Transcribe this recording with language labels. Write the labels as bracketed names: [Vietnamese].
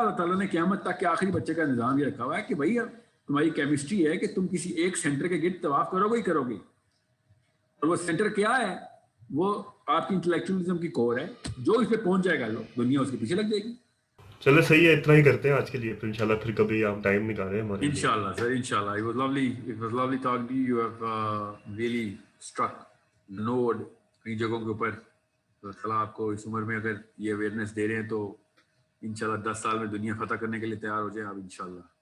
[Urdu] اللہ تعالیٰ نے قیامت تک کے آخری بچے کا نظام یہ رکھا ہوا ہے کہ بھائی تمہاری کیمسٹری ہے کہ تم کسی ایک سینٹر کے گرد طواف کرو گے ہی کرو گے. اور وہ سینٹر کیا ہے؟ وہ آپ کی انٹلیکچولیزم کی کور ہے. جو اس پہ پہنچ جائے گا دنیا اس کے پیچھے لگ جائے گی. چلے صحیح ہے، اتنا ہی کرتے ہیں آج کے لیے. پھر انشاءاللہ پھر کبھی آپ ٹائم نکالیں ہمارے لیے. انشاءاللہ سر، انشاءاللہ. [English] It was lovely talking to you. You have really struck the node [Urdu] کئی جگہوں کے اوپر. تو اللہ آپ کو اس عمر میں اگر یہ اویئرنیس دے رہے ہیں تو انشاءاللہ 10 سال میں دنیا فتح کرنے کے لیے تیار ہو جائیں آپ انشاءاللہ.